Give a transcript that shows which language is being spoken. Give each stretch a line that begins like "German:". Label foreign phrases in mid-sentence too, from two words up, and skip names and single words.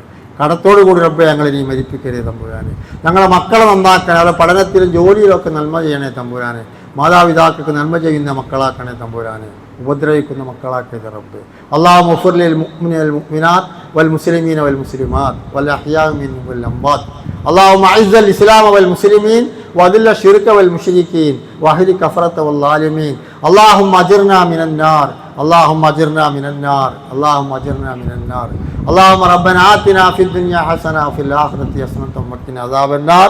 Malayalam: കടത്തോടു കൂടി റബ്ബേ ഞങ്ങളെ നീ മരിപ്പിക്കരുത് തമ്പുരാനെ. ഞങ്ങളെ മക്കളെ നന്നാക്കാൻ, അവരുടെ പഠനത്തിലും ജോലിയിലൊക്കെ നന്മ ചെയ്യണേ തമ്പുരാനെ. മാതാപിതാക്കൾക്ക് നന്മ ചെയ്യുന്ന മക്കളാക്കണേ തമ്പുരാനെ, ഉപദ്രവിക്കുന്ന മക്കളാക്കരുത് റബ്ബേ.
Arabic: اللهم اغفر للمؤمنين والمؤمنات والمسلمين والمسلمات والأحياء منهم والأموات اللهم أعز الإسلام والمسلمين وأذل الشرك والمشركين وأهلك كفرة والظالمين. اللهم أجرنا من النار، اللهم أجرنا من النار، اللهم أجرنا من النار. اللهم ربنا آتنا في الدنيا حسنة وفي الآخرة حسنة وقنا عذاب النار.